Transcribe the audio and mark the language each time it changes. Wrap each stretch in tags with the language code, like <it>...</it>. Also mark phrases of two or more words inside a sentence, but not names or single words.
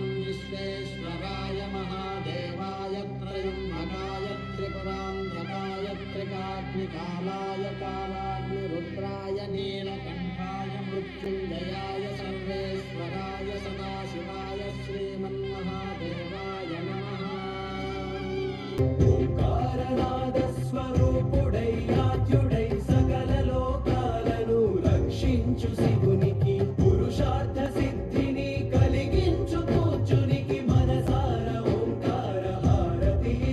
<sa>विश्वेश्वराय महादेवाय त्रयम्बकाय त्रिपुरान्धकाय त्रिकाग्निकालाय कालाग्निरुद्राय नीलकण्ठाय मृत्युञ्जयाय सर्वेश्वराय सदाशिवाय श्रीमन्महादेवाय नमः.</sa> <te>ఓంకారనాదస్వరూపుడై ఆద్యుడై సకల లోకాలను రక్షించు శివునికి పురుషార్థ సిద్ధిని కలిగించు కూర్చునికి మనసార ఓంకార హారతి</te>